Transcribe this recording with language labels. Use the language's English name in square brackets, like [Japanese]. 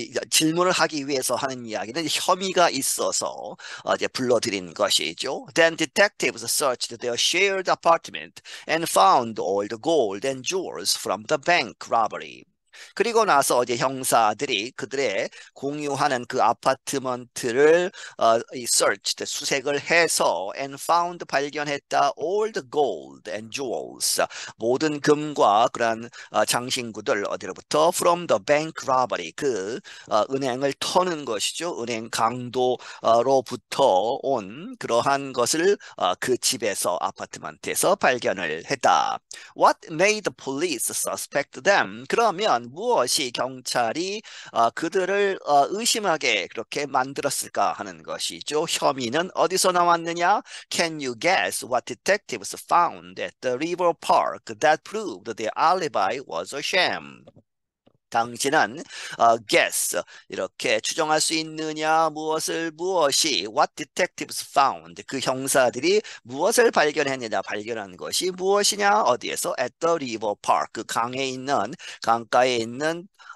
[Korean] 질문을 하기 위해서 하는 이야기는 혐의가 있어서 이제 불러들인 것이죠. [English] Then detectives searched their shared apartment and found all the gold and jewels from the bank robbery. [Korean] 그리고 나서 이제 형사들이 그들의 공유하는 그 아파트먼트를 searched 수색을 해서 [English] and found [Korean] 발견했다 [English] all the gold and jewels [Korean] 모든 금과 그러한 장신구들 어디로부터 [English] from the bank robbery [Korean] 은행을 터는 것이죠. 은행 강도로부터 온 그러한 것을 그 집에서 아파트먼트에서 발견을 했다. [English] What made the police suspect them? [Korean] 그러면 무엇이 경찰이 그들을 의심하게 그렇게 만들었을까 하는 것이죠. 혐의는 어디서 나왔느냐? [English] Can you guess what detectives found at the river park that proved their alibi was a sham? [Korean] 당신은 guess 이렇게 추정할 수 있느냐 무엇이 [English] what detectives found [Korean] 그 형사들이 무엇을 발견했느냐 발견한 것이 무엇이냐 어디에서 [English] at the river park [Korean] 그 강가에 있는